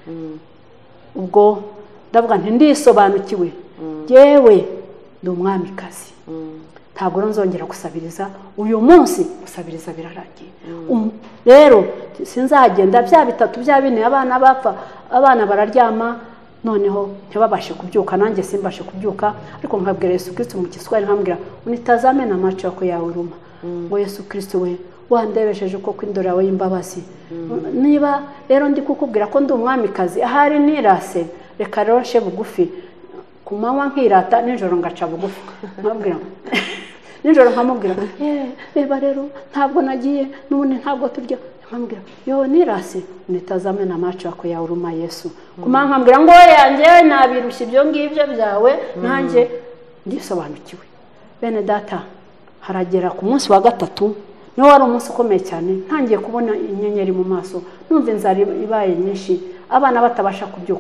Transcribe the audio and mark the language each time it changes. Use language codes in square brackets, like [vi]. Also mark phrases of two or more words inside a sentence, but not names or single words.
[rw] Ubwo ndavuga nti ndisobanukiwe, yewe ndi umwamikazi, ntabwo nzongera gusabiriza. Uyu munsi gusabiriza birarangiye. Rero sinzagenda bya bitatu bya bine, abana bapfa, abana bararyama, noneho ntibabashe kubyuka, nanjye simbashe kubyuka. Ariko nkabwira Yesu Kristo mu Kiswahili, nkambwira [sw] unitazame na macho yako ya huruma, [rw] ngo Yesu Kristo we wandebesheje uko kw'indoro yawe y'imbabazi. Niba rero ndi kukubwira ko ndi umwamikazi, ahari nirase, reka rero nshe bugufi, ku manywa nkirata, nijoro ngaca bugufi. Nkabwira nijoro nkamubwira reba rero ntabwo nagiye n'ubundi ntabwo turya. Nkambwira yo nirase, [sw] unitazame na macho yako ya huruma [rw] Yesu. Ku manywa nkambwira ngo yanjye nabirushye ibyo ngibyo byawe, nanjye ndisobanukiwe. Bene data, haragera ku munsi wa gatatu, niho wari umunsi ukomeye cyane, ntangiye kubona inyenyeri mu maso, numva inzara ibaye nyinshi, abana batabasha kubyuka.